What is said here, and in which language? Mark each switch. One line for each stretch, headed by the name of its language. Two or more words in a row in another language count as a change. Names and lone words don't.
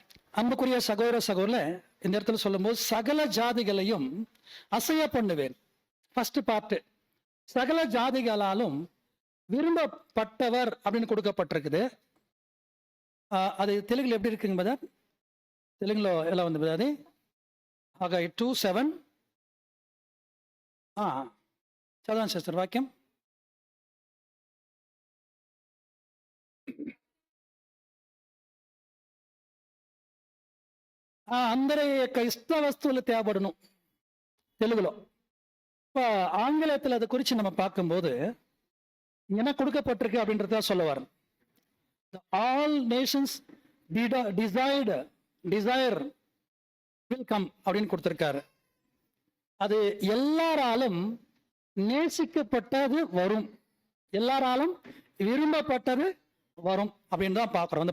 Tamil: அன்புக்குரிய சகோதர சகோதர, இந்த இடத்துல சொல்லும் போது சகல ஜாதிகளையும் அசைய பண்ணுவேன்.
English: first part,
Tamil: சகல ஜாதிகளாலும் விரும்பப்பட்டவர் அப்படின்னு கொடுக்கப்பட்டிருக்குது. அது தெலுங்குல எப்படி இருக்குங்க பதர்? தெலுங்குல எல்லாம் பதாது ஆகாய் 2:7.
Telugu: చదవండి సిస్టర్ వాక్యం. అందరి యొక్క ఇష్ట వస్తువులు తేబడును తెలుగులో.
Tamil: இப்போ ஆங்கிலத்தில் அதை குறித்து நம்ம பார்க்கும்போது என்ன கொடுக்கப்பட்டிருக்கு அப்படின்றத சொல்லுவார்.
English: all nations desire will come
Tamil: அப்படின்னு கொடுத்திருக்காரு. அது எல்லாராலும் நேசிக்கப்பட்டது வரும், எல்லாராலும் விரும்பப்பட்டது வரும் அப்படின்னு தான் பார்க்குறோம்.